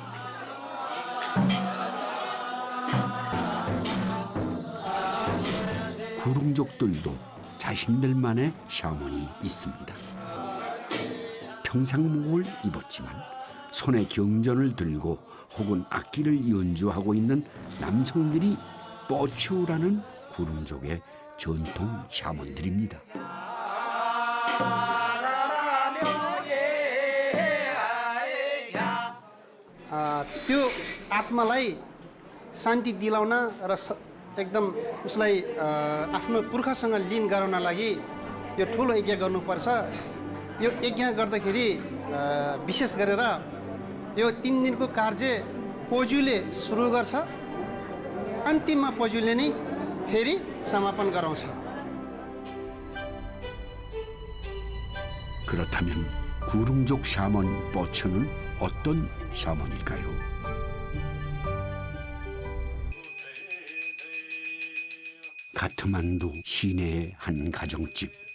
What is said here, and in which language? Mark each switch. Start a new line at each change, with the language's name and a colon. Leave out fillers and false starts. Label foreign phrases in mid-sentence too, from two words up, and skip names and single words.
Korean: 구릉족들도 자신들만의 샤먼이 있습니다. 평상복을 입었지만 손에 경전을 들고 혹은 악기를 연주하고 있는 남성들이 뻐추라는 구릉족의 전통 샤먼들입니다.
Nepali: त्यो आत्मालाई शान्ति दिलाउन र एकदम उसलाई आफ्नो पुर्खासँग लिन गराउन लागि यो ठुलो यज्ञ गर्नुपर्छ। यो यज्ञ गर्दाखेरि विशेष गरेर यो 3 दिनको कार्य पोजुले सुरु गर्छ, अन्तिममा पोजुले नै फेरि समापन गराउँछ।
Korean: 그렇다면 구릉족 샤먼 뻐츠는 어떤 샤먼일까요? 카트만두 시내의 한 가정집.